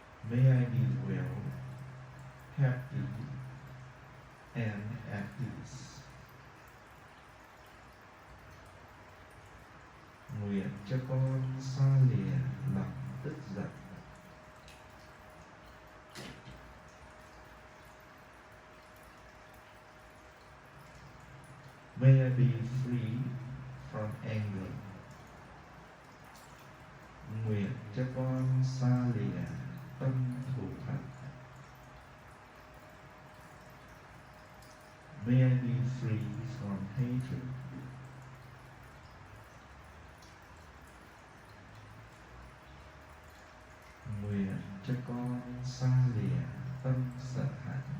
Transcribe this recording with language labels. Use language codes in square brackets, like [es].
[en] May I be well, happy, and at peace. [vi] Nguyện cho con xa lìa lòng tức giận. [en] May I be free from anger. [vi] Nguyện cho con xa lìa tâm thù hận. [en] May I be free from hatred. [vi] Nguyện cho con xa lìa tâm sợ hãi.